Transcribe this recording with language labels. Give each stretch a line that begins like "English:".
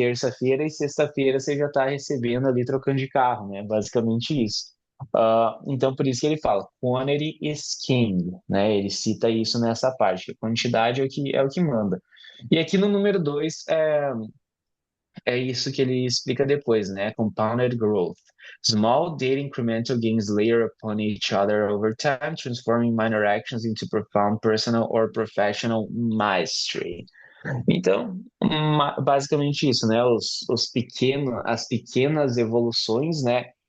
Portuguese: Terça-feira, e sexta-feira você já está recebendo ali trocando de carro, né? Basicamente isso. Então, por isso que ele fala,
English: quantity is king,
Portuguese: né? Ele cita isso nessa parte, que a quantidade é o que manda. E aqui no número 2 é isso que ele explica depois, né?
English: Compounded growth. Small daily incremental gains layer upon each other over time, transforming minor actions into profound personal or professional mastery.
Portuguese: Então, basicamente isso, né? As pequenas evoluções, né?